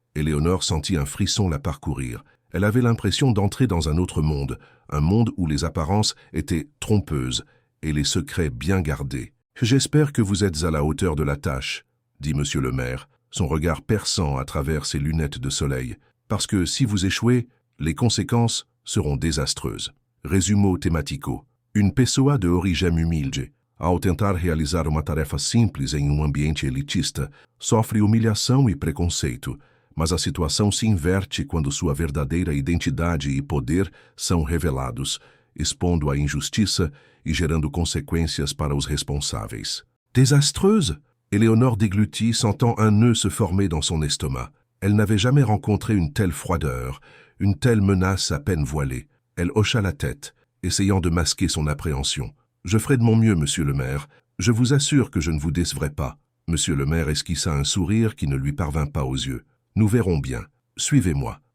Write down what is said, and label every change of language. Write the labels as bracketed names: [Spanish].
[French] Éléonore sentit un frisson la parcourir. Elle avait l'impression d'entrer dans un autre monde, un monde où les apparences étaient trompeuses et les secrets bien gardés. « J'espère que vous êtes à la hauteur de la tâche, » dit monsieur le maire, son regard perçant à travers ses lunettes de soleil, « parce que si vous échouez, les conséquences seront désastreuses. » [Portuguese] Resumo temático. Une pessoa de origem humilde, ao tentar realizar uma tarefa simples em ambiente elitista, sofre humilhação e preconceito, mas a situação se inverte quando sua verdadeira identidade e poder são revelados, expondo a injustiça e gerando consequências para os responsáveis. [French] Désastreuse? Éléonore déglutit, sentant un nœud se former dans son estomac. Elle n'avait jamais rencontré une telle froideur, une telle menace à peine voilée. Elle hocha la tête, essayant de masquer son appréhension. « Je ferai de mon mieux, monsieur le maire. Je vous assure que je ne vous décevrai pas. » Monsieur le maire esquissa un sourire qui ne lui parvint pas aux yeux. « Nous verrons bien. Suivez-moi.